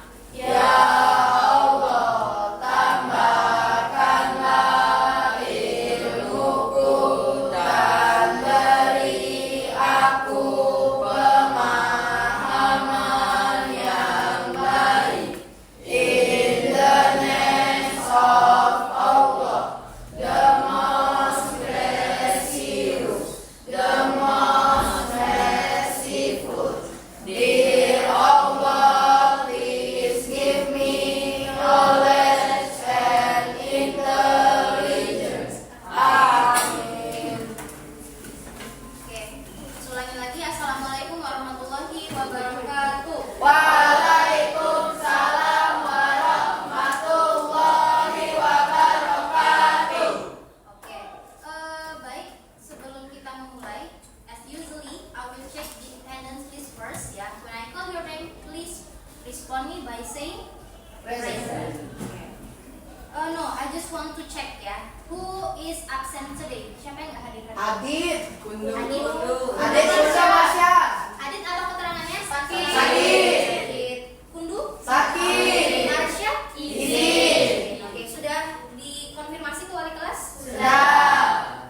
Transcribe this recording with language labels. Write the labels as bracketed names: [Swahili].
[Indonesian] Ya Allah, tambahkanlah ilmuku dan beri aku pemahaman yang baik. [English] In the name of Allah, the most gracious, the most merciful. Dear Allah, please give me knowledge and intelligence. [Indonesian] Amin. Okay, ulangi lagi. Assalamualaikum warahmatullahi wabarakatuh. [Arabic] Waalaikumsalam warahmatullahi wabarakatuh. [English] Okay, [Indonesian] baik. Sebelum kita memulai, [English] as usually, I will check the attendance list first. Ya, when I call your name, please respond me by saying Present. No, I just want to check ya. Who is absent today? [Indonesian] Siapa yang nggak hadir hari ini? Adit. Adit. Adit Surya Masya. Adit apa keterangannya? Sakit. Sakit. Kundu? Sakit. Marsha? Izin. Oke, sudah dikonfirmasi ke wali kelas? Sudah.